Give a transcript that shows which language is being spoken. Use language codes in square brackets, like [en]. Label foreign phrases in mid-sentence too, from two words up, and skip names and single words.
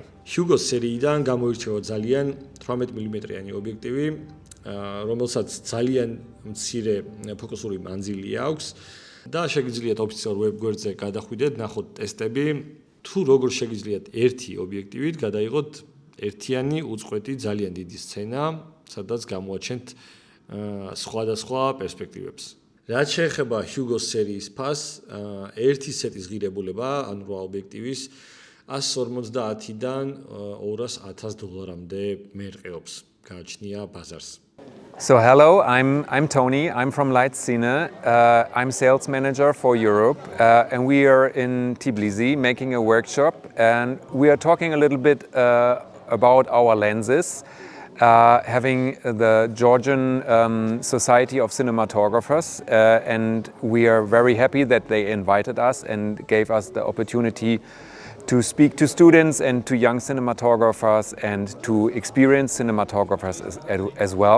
[ka] Hugo სერიიდან გამოირჩევა ძალიან 18 მმ-იანი ობიექტივი, რომელსაც ძალიან მცირე ფოკუსური მანძილი აქვს და შეგიძლიათ ოფიციალურ ვებგვერდზე გადახვიდეთ, ნახოთ ტესტები, თუ როგორ შეგიძლიათ ერთი ობიექტივით გადაიღოთ ერთიანი უწყვეტი ძალიან დიდი სცენა, სადაც გამოაჩენთ სხვადასხვა პერსპექტივებს. რაც შეეხება Hugo სერიის ფასს, ერთი სეტის ღირებულება, ანუ 8 ობიექტივის 150-დან $200,000-მდე მერყეობს. გააჩნია ბაზარს. [en] So hello, I'm Tony. I'm from Lightszene. I'm sales manager for Europe, and we are in Tbilisi making a workshop, and we are talking a little bit about our lenses. Having the Georgian Society of Cinematographers, and we are very happy that they invited us and gave us the opportunity to speak to students and to young cinematographers and to experienced cinematographers as well.